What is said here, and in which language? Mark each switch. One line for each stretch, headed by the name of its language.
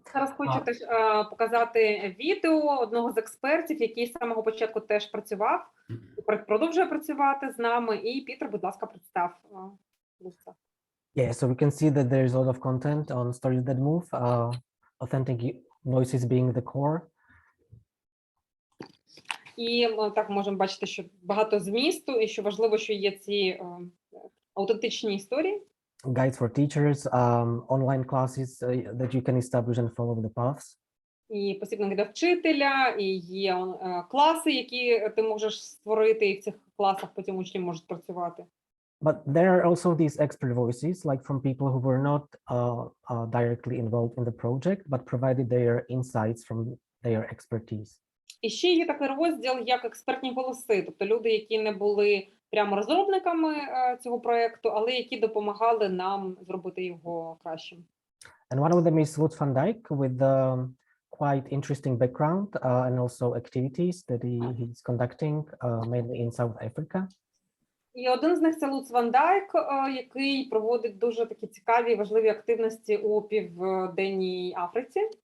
Ukrainian: Зараз хочу теж показати відео одного з експертів, який з самого початку теж працював, продовжує працювати з нами. І Пітер, будь ласка, представ це.
English: Yeah, so we can see that there is a lot of content on stories that move, authentic voices being the core.
Ukrainian: І так можемо бачити, що багато змісту, і що важливо, що є ці аутентичні історії.
English: Guides for teachers, online classes that you can establish and follow the paths.
Ukrainian: І посібники для вчителя, і є класи, які ти можеш створити, і в цих класах потім учні можуть працювати.
English: But there are also these expert voices, like from people who were not directly involved in the project, but provided their insights from their expertise.
Ukrainian: І ще є такий розділ, як експертні голоси, тобто люди, які не були прямо розробниками цього проєкту, але які допомагали нам зробити його кращим.
English: And one of them is Lutz van Dijk with quite interesting background and also activities that he's conducting mainly in South Africa.
Ukrainian: І один з них – це Лутц ван Дайк, який проводить дуже такі цікаві і важливі активності у Південній Африці.